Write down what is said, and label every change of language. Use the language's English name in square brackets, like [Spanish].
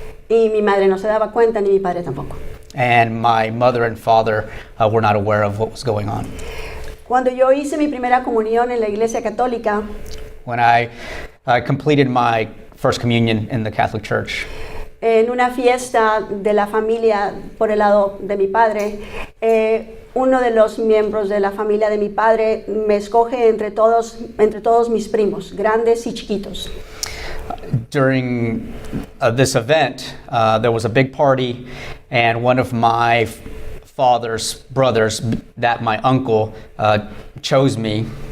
[Spanish] Y mi madre no se daba cuenta, ni mi padre tampoco. [English] And my mother and father were not aware of what was going on. [Spanish] Cuando yo hice mi primera comunión en la iglesia católica, [English] When I completed my first communion in the Catholic Church, [Spanish] en una fiesta de la familia por el lado de mi padre, uno de los miembros de la familia de mi padre me escoge entre todos mis primos, grandes y chiquitos. [English] during this event, there was a big party, and one of my father's brothers, that my uncle, chose me.